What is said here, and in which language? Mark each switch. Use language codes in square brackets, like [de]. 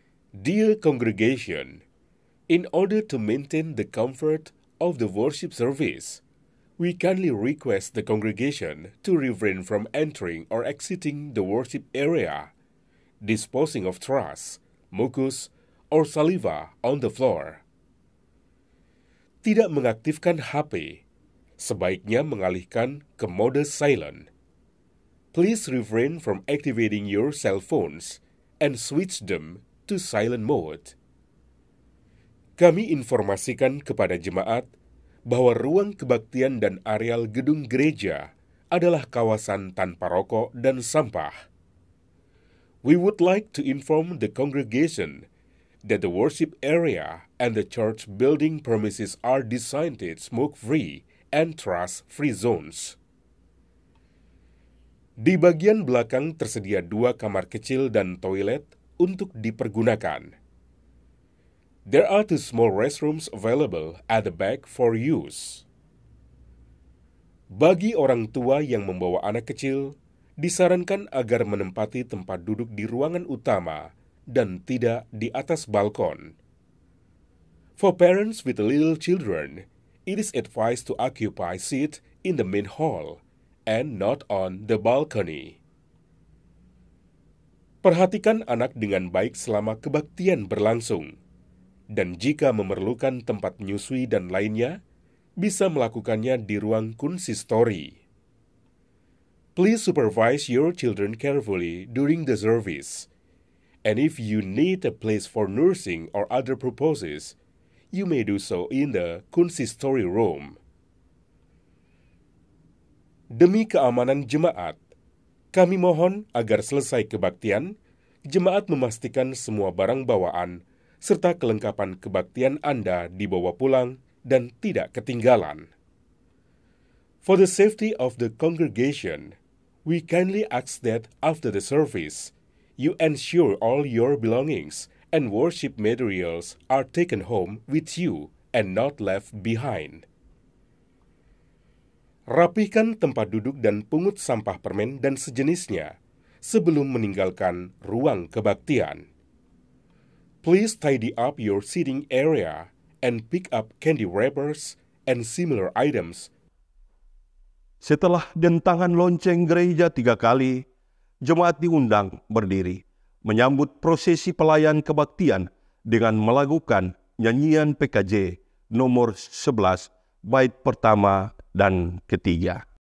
[en] Dear congregation, in order to maintain the comfort of the worship service, we kindly request the congregation to refrain from entering or exiting the worship area, disposing of trash, mucus, or saliva on the floor. [id] Tidak mengaktifkan HP, sebaiknya mengalihkan ke mode silent. [en] Please refrain from activating your cell phones and switch them to silent mode. [id] Kami informasikan kepada jemaat bahwa ruang kebaktian dan areal gedung gereja adalah kawasan tanpa rokok dan sampah. [en] We would like to inform the congregation that the worship area and the church building premises are designated smoke-free and trash-free zones. [id] Di bagian belakang tersedia 2 kamar kecil dan toilet untuk dipergunakan. [en] There are 2 small restrooms available at the back for use. [id] Bagi orang tua yang membawa anak kecil, disarankan agar menempati tempat duduk di ruangan utama dan tidak di atas balkon. [en] For parents with little children, it is advised to occupy seat in the main hall and not on the balcony. [id] Perhatikan anak dengan baik selama kebaktian berlangsung, dan jika memerlukan tempat menyusui dan lainnya, bisa melakukannya di ruang konsistori. [en] Please supervise your children carefully during the service, and if you need a place for nursing or other purposes, you may do so in the consistory room. [id] Demi keamanan jemaat, kami mohon agar selesai kebaktian, jemaat memastikan semua barang bawaan serta kelengkapan kebaktian Anda dibawa pulang dan tidak ketinggalan. [en] For the safety of the congregation, we kindly ask that after the service, you ensure all your belongings and worship materials are taken home with you and not left behind. [id] Rapihkan tempat duduk dan pungut sampah permen dan sejenisnya sebelum meninggalkan ruang kebaktian. [en] Please tidy up your seating area and pick up candy wrappers and similar items. [id] Setelah dentangan lonceng gereja 3 kali, jemaat diundang berdiri, menyambut prosesi pelayan kebaktian dengan melakukan nyanyian PKJ nomor 11, bait pertama dan ketiga.